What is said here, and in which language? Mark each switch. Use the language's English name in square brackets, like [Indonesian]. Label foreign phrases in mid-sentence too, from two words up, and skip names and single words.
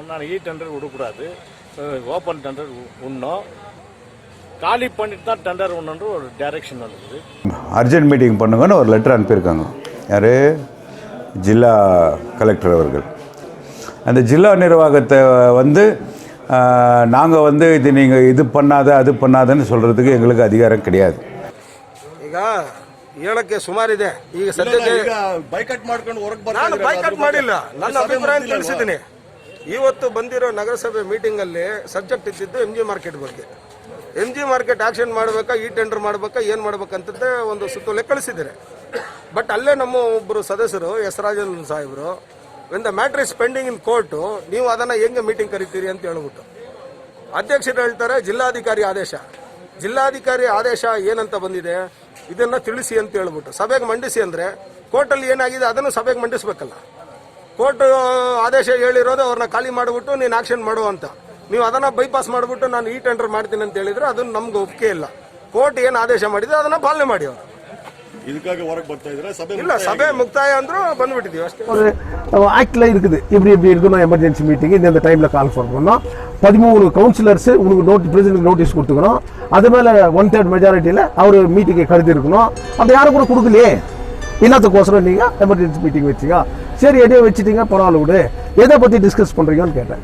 [Tamil] நான் இ டெண்டர் விடக்கூடாது, [English] open tender [Tamil] விடணும், காலி பண்ணிட்டு தான் டெண்டர் விடணுன்ற ஒரு டைரக்ஷன் வந்தது. [English] urgent meeting [Tamil] பண்ணுங்கன்னு ஒரு லெட்டர் அனுப்பியிருக்காங்க. யார்? ஜில்லா கலெக்டர் அவர்கள். அந்த ஜில்லா நிர்வாகத்தை வந்து நாங்கள் வந்து இது நீங்கள் இது பண்ணாத அது பண்ணாதன்னு சொல்கிறதுக்கு எங்களுக்கு அதிகாரம் கிடையாது. [Kannada] ಈಗ ಹೇಳಕ್ಕೆ ಸುಮಾರಿದೆ. ಈಗ ಸದ್ಯಕ್ಕೆ ಬೈಕಟ್ ಮಾಡ್ಕೊಂಡು ಹೊರಗೆ ನಾನು ಬೈಕಟ್ ಮಾಡಿಲ್ಲ, ನನ್ನ ಅಭಿಪ್ರಾಯ ತಿಳಿಸಿದ್ದೀನಿ. ಇವತ್ತು ಬಂದಿರೋ ನಗರಸಭೆ ಮೀಟಿಂಗಲ್ಲಿ ಸಬ್ಜೆಕ್ಟ್ ಇದ್ದಿದ್ದು MG ಮಾರ್ಕೆಟ್ ಬಗ್ಗೆ. MG ಮಾರ್ಕೆಟ್ ಆಕ್ಷನ್ ಮಾಡಬೇಕಾ ಈ ಟೆಂಡರ್ ಮಾಡಬೇಕಾ ಏನು ಮಾಡಬೇಕಂತಂದ್ರೆ ಒಂದು ಸುತ್ತೋಲೆ ಕಳಿಸಿದ್ದಾರೆ. ಬಟ್ ಅಲ್ಲೇ ನಮ್ಮ ಒಬ್ಬರು ಸದಸ್ಯರು ಎಸ್ ರಾಜನ್ ಸಾಹೇಬರು [English] when the matter is pending in court [Kannada] ನೀವು ಅದನ್ನು ಹೆಂಗೆ ಮೀಟಿಂಗ್ ಕರಿತೀರಿ ಅಂತ ಹೇಳ್ಬಿಟ್ಟು ಅಧ್ಯಕ್ಷರು ಹೇಳ್ತಾರೆ ಜಿಲ್ಲಾಧಿಕಾರಿ ಆದೇಶ ಏನಂತ ಬಂದಿದೆ ಇದನ್ನು ತಿಳಿಸಿ ಅಂತ ಹೇಳ್ಬಿಟ್ಟು ಸಭೆಗೆ ಮಂಡಿಸಿ ಅಂದರೆ ಕೋರ್ಟಲ್ಲಿ ಏನಾಗಿದೆ ಅದನ್ನು ಸಭೆಗೆ ಮಂಡಿಸಬೇಕಲ್ಲ. ಕೋರ್ಟ್ ಆದೇಶ ಹೇಳಿರೋದು ಅವ್ರನ್ನ ಖಾಲಿ ಮಾಡಿಬಿಟ್ಟು ನೀನು ಆಕ್ಷನ್ ಮಾಡು ಅಂತ, ನೀವು ಅದನ್ನು ಬೈಪಾಸ್ ಮಾಡಿಬಿಟ್ಟು ನಾನು ಈ ಟೆಂಡರ್ ಮಾಡ್ತೀನಿ ಅಂತ ಹೇಳಿದ್ರೆ ಅದನ್ನು ನಮ್ಗೆ ಒಪ್ಪಿಗೆ ಇಲ್ಲ. ಕೋರ್ಟ್ ಏನು ಆದೇಶ ಮಾಡಿದೆ ಅದನ್ನು ಪಾಲನೆ ಮಾಡಿ ಅವರು. [Tamil] இதுக்காக வரக்கு [Kannada] ಬರ್ತಾ ಇದ್ರೆ ಸಭೆ ಇಲ್ಲ, ಸಭೆ ಮುಕ್ತಾಯ ಅಂದ್ರೂ ಬಂದ್ಬಿಟ್ಟಿದ್ದೀವಿ ಅಷ್ಟೇ. [Tamil] ஒரு ஆக்ட்ல இருக்குது இப்படி இருக்கணும் [English] emergency meeting [Tamil] இந்த டைம்ல கால் பண்ணணும். 13 கவுன்சிலர்ஸ் உங்களுக்கு [English] president notice [Tamil] கொடுத்துக்கணும். அது மேல 1/3 மெஜாரிட்டியில அவர் மீட்டிங்கை கருதி இருக்கணும். அப்படி யாரும் கூட கொடுக்கலையே, என்னத்துக்கோசரம் நீங்க [English] emergency meeting [Tamil] வச்சீங்க? சரி, எதையோ வச்சுட்டீங்க, பரவாயில்ல விடு. எதை பத்தி டிஸ்கஸ் பண்றீங்கன்னு கேட்டேன்.